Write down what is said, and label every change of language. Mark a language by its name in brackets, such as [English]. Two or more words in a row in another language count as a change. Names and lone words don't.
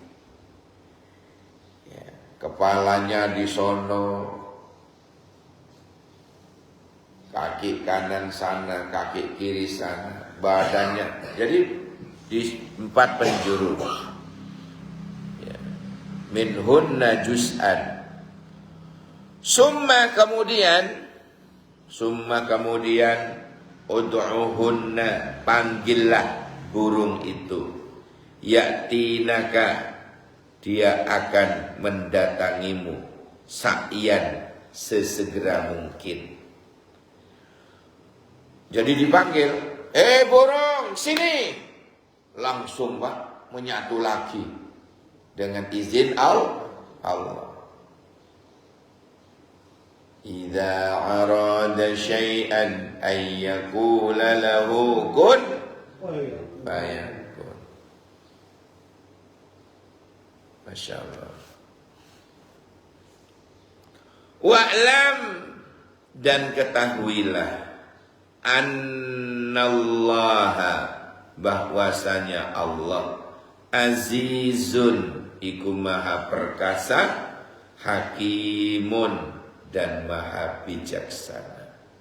[Indonesian] Ya, kepalanya di sono, kaki kanan sana, kaki kiri sana, badannya. Jadi di 4 penjuru. Ya. [Arabic] منهن جزءا. [Indonesian] Summa kemudian ud'uhunna, panggillah burung itu. Ya'tinaka, dia akan mendatangimu. Sa'yan, sesegera mungkin. Jadi dipanggil, burung, sini. Langsung Pak, menyatu lagi. Dengan izin Allah. [Arabic] إذا أراد شيئا أن يقول له كن فيكون. ما شاء الله. [Indonesian] Wa'lam, dan ketahuilah, annallaha, bahwasanya Allah azizun, iku maha perkasa, hakimun, dan maha bijaksana.